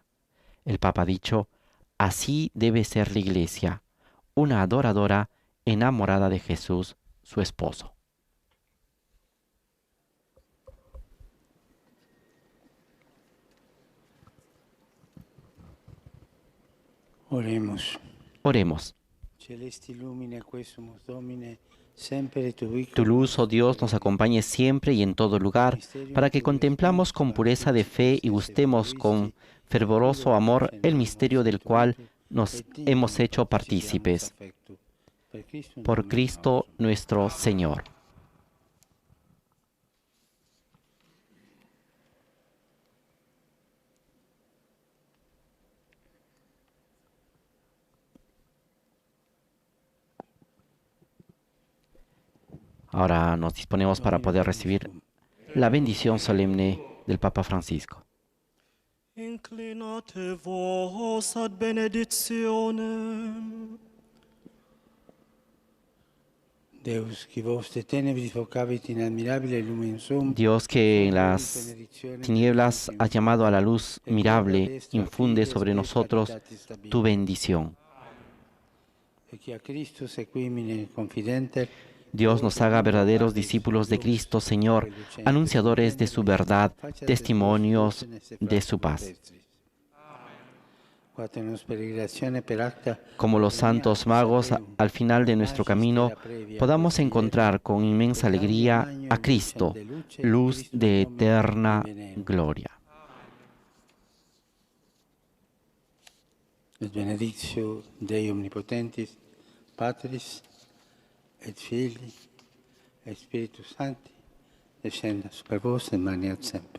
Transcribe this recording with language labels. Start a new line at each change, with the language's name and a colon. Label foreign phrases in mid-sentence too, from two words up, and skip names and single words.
Spanish: El Papa ha dicho: así debe ser la Iglesia, una adoradora enamorada de Jesús, su esposo. Oremos. Oremos.
Latin: Celesti lumine quesumus Domine, sempre tubique.
Spanish: Tu luz, oh Dios, nos acompañe siempre y en todo lugar, para que contemplamos con pureza de fe y gustemos con fervoroso amor el misterio del cual nos hemos hecho partícipes. Por Cristo nuestro Señor. Ahora nos disponemos para poder recibir la bendición solemne del Papa Francisco.
Latin: Inclinate vos ad benedictionem.
Spanish: Dios, que en las tinieblas has llamado a la luz mirable, infunde sobre nosotros tu bendición. Dios nos haga verdaderos discípulos de Cristo, Señor, anunciadores de su verdad, testimonios de su paz. Como los santos magos, al final de nuestro camino, podamos encontrar con inmensa alegría a Cristo, luz de eterna gloria.
Latin: Benedictio Dei Omnipotentis, Patris, et Filii, et Spiritus Sancti, descenda super vos et maneat semper.